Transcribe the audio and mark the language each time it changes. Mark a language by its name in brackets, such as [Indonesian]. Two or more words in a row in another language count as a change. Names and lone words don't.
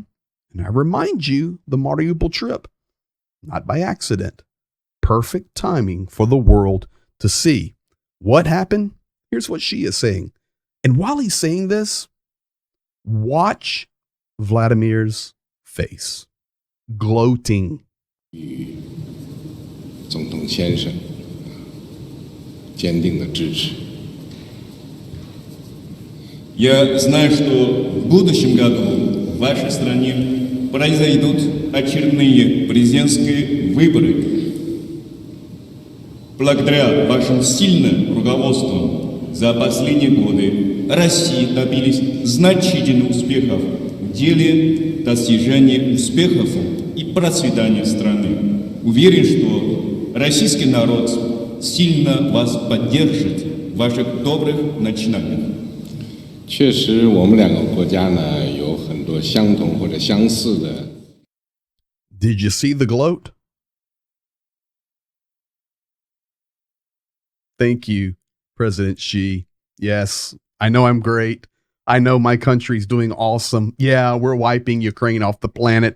[English] And I remind you, the Mariupol trip, not by accident, perfect timing for the world to see what happened. Here's what Xi is saying. And while he's saying this, watch Vladimir's face, gloating. [Chinese] 总统先生坚定的支持。 [Russian] Я знаю, что в будущем году в вашей стране произойдут очередные президентские выборы. Благодаря вашим сильным руководству за последние годы России добились значительных успехов в деле достижения успехов и процветания страны. Уверен, что российский народ сильно вас поддержит в ваших добрых начинаниях. [Chinese] 确实，我们两个国家呢有很多相同或者相似的。 [English] Did you see the gloat? Thank you, President Xi. Yes, I know I'm great. I know my country's doing awesome. Yeah, we're wiping Ukraine off the planet.